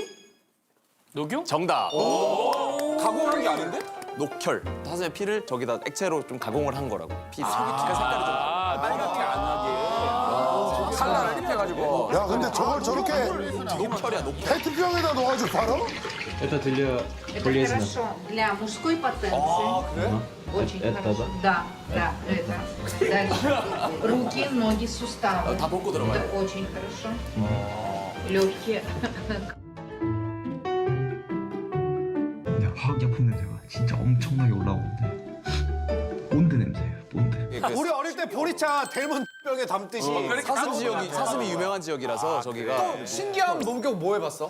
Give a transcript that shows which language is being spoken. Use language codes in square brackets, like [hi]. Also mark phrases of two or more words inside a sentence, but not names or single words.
[ko] 녹용? 정답. 가공한 게 아닌데? 녹혈. 사슴의 피를 저기다 액체로 좀 가공을 한 거라고. 피 색깔이 좀. 빨갛게 안 하게. 칼날을 입혀가지고. 야 근데 저걸 저렇게 녹혈이야 녹혈. 페트병에다 넣어가지고 팔아? [ru] Это для Это хорошо. Для мужской потенции. Очень хорошо. Да, да, это. Дальше. Руки, ноги, суставы. [ko] 다 벗고 들어가요. [ru] Это очень хорошо. Легкие. [ko] 근데 화학약품 냄새가 진짜 엄청나게 올라오는데 본드 냄새예요, 본드. 우리 어릴 때 보리차 델몬 병에 담듯이. 사슴 지역이 사슴이 유명한 지역이라서 저기가 신기한 목욕 뭐 해봤어?